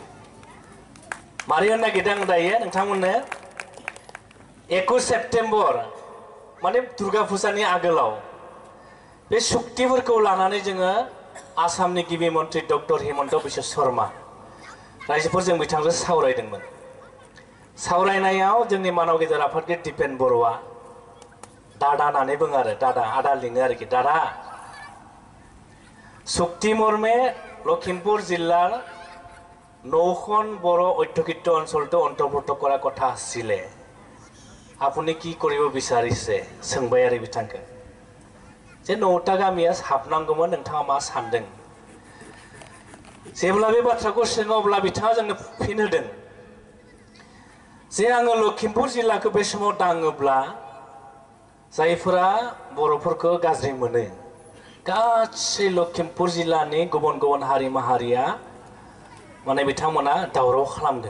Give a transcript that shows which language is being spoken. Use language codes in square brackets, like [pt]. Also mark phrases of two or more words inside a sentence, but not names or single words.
[brx] मारै होननो नागिरदों आं दायो नोंथांमोननो 21 सेप्तेम्बर माने दुर्गा फुजानि आगोलाव बे सुक्तिफोरखौ लानानै जोङो आसामनि गिबि मन्त्रि डक्टर हिमन्त बिश्व शर्मा रायजोफोरजों बिथांजों सावरायदोंमोन। सावरायनायाव जोंनि मानव गेजेर आफादगिरि दिपेन बर'आ दादा होननानै बुङो आरो दादा आदा लिङो आरोखि दादा सुक्ति मर्मे [as] লখিমপুৰ জিলাৰ 9খন বড় অধ্যুষিত অঞ্চলটো অন্তৰ্ভুক্ত কৰাৰ কথা আছিলে। আপুনি কি কৰিব বিচাৰিছে [brx] सोंबाय आरो बिथांखौ जे 9टा गामिया हाबनांगौमोन नोंथाङा मा सानदों। जेब्ला बे बाथ्राखौ सोङो अब्ला बिथाङा जोंनो फिन होदों जे आङो लखिमपुर जिल्लाखौ बे समाव दाङोब्ला जायफोरा बर'फोरखौ गाज्रि मोनो गासै लखिमपुर जिल्लानि गुबुन गुबुन हारि माहारिया माने बिथांमोना दावराव खालामगोन।